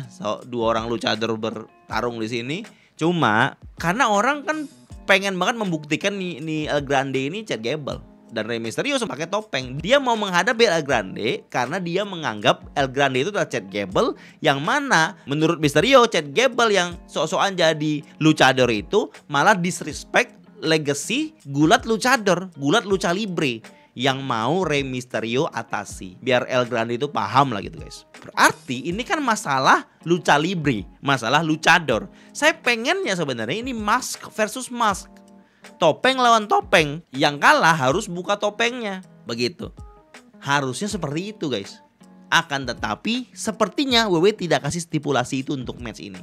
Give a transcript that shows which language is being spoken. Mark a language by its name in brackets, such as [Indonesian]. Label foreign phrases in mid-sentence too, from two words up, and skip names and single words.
[Indonesian] Dua orang luchador bertarung di sini. Cuma karena orang kan pengen banget membuktikan nih El Grande ini Chad Gable, dan Rey Mysterio pakai topeng. Dia mau menghadapi El Grande karena dia menganggap El Grande itu adalah Chad Gable, yang mana menurut Mysterio Chad Gable yang sok-sokan jadi luchador itu malah [English] disrespect legacy [Indonesian] gulat luchador, gulat [Spanish] lucha libre [Indonesian] yang mau Rey Mysterio atasi, biar El Grande itu paham lah gitu guys. Berarti ini kan masalah [Spanish] lucha libre, [Indonesian] masalah luchador. Saya pengennya sebenarnya ini [English] mask versus mask, [Indonesian] topeng lawan topeng. Yang kalah harus buka topengnya, begitu. Harusnya seperti itu guys. Akan tetapi sepertinya WWE tidak kasih stipulasi itu untuk match ini.